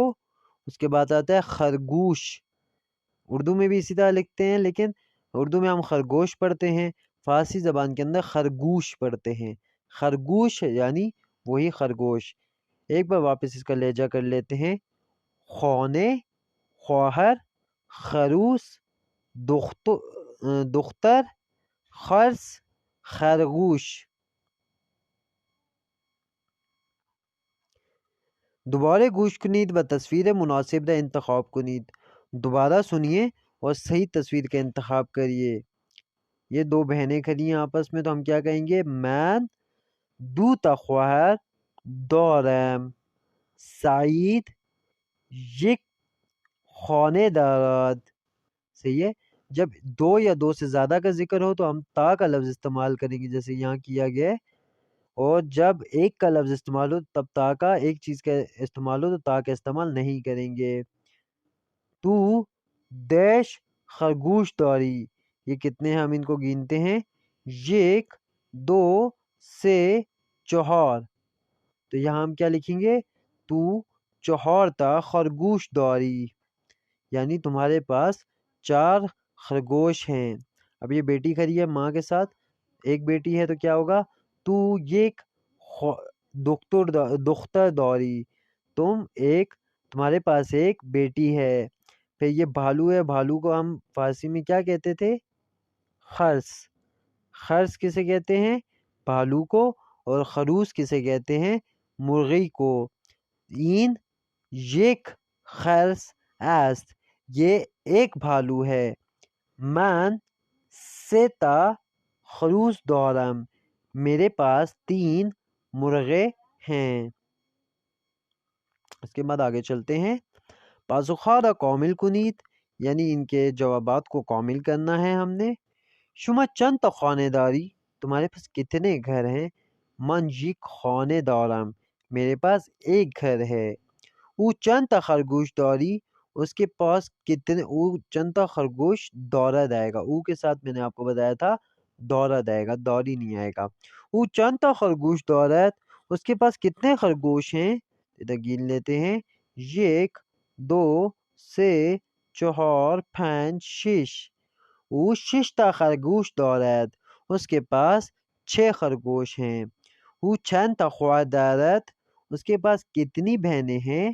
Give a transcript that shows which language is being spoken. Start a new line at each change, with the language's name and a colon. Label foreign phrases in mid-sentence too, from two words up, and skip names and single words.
Urdu: اس کے بعد آتا ہے خرگوش، اردو میں بھی اسی طرح لکھتے ہیں لیکن اردو میں ہم خرگوش پڑھتے ہیں، فارسی زبان کے اندر خرگوش پڑھتے ہیں۔ خرگوش یعنی وہی خرگوش۔ ایک بار واپس اس کا لہجہ کر لیتے ہیں۔
Persian: خانے، خواہر، خروس، دختر، خرس، خرگوش۔ دوباره گوش کنید و تصویر مناسب را انتخاب کنید،
Urdu: دوبارہ سنیے اور صحیح تصویر کا انتخاب کریے۔ یہ دو بہنیں کھڑی ہیں آپس میں تو ہم کیا کہیں گے؟
Persian: من دو تا خواهر دارم، سعید یک خانه دارد۔
Urdu: صحیح ہے؟ جب دو یا دو سے زیادہ کا ذکر ہو تو ہم تا کا لفظ استعمال کریں گے جیسے یہاں کیا گیا ہے، اور جب ایک کا لفظ استعمال ہو تب تا کا، ایک چیز کا استعمال ہو تو تا کا استعمال نہیں کریں گے۔
Persian: تو دیش خرگوش داری،
Urdu: یہ کتنے ہیں ہم ان کو گنتے ہیں،
Persian: یک، دو، سے، چہار۔
Urdu: تو یہاں ہم کیا لکھیں گے؟
Persian: تو چہار تا خرگوش داری،
Urdu: یعنی تمہارے پاس 4 خرگوش ہیں۔ اب یہ بیٹی کھڑی ہے ماں کے ساتھ، ایک بیٹی ہے تو کیا ہوگا؟
Persian: تو یک دختر داری،
Urdu: تمہارے پاس ایک بیٹی ہے۔ پھر یہ بھالو ہے، بھالو کو ہم فارسی میں کیا کہتے تھے؟ خرس۔ خرس کسے کہتے ہیں؟ بھالو کو۔ اور خروس کسے کہتے ہیں؟ مرغی کو۔
Persian: این یک خرس است،
Urdu: یہ ایک بھالو ہے۔
Persian: من ستا خروس دارم،
Urdu: میرے پاس 3 مرغے ہیں۔ اس کے بعد آگے چلتے ہیں۔
Persian: پاسخها را کامل کنید،
Urdu: یعنی ان کے جوابات کو کامل کرنا ہے ہم نے۔
Persian: شما چند تا خانه داری،
Urdu: تمہارے پاس کتنے گھر ہیں؟
Persian: من یک خانه دارم،
Urdu: میرے پاس ایک گھر ہے۔
Persian: او چند تا خرگوش داری،
Urdu: اس کے پاس کتنے،
Persian: او چند تا خرگوش دارد
Urdu: آئے گا، او کے ساتھ میں نے آپ کو بتایا تھا دارد آئے گا، داری نہیں آئے گا۔
Persian: او چند تا خرگوش دارد،
Urdu: اس کے پاس کتنے خرگوش ہیں؟ ادھر گن لیتے ہیں۔ یک، 2، 3، 4، 5، 6۔
Persian: او 6 تا خرگوش دارد،
Urdu: اس کے پاس 6 خرگوش ہیں۔
Persian: او چند تا خواهر دارد،
Urdu: اس کے پاس کتنی بہنیں ہیں؟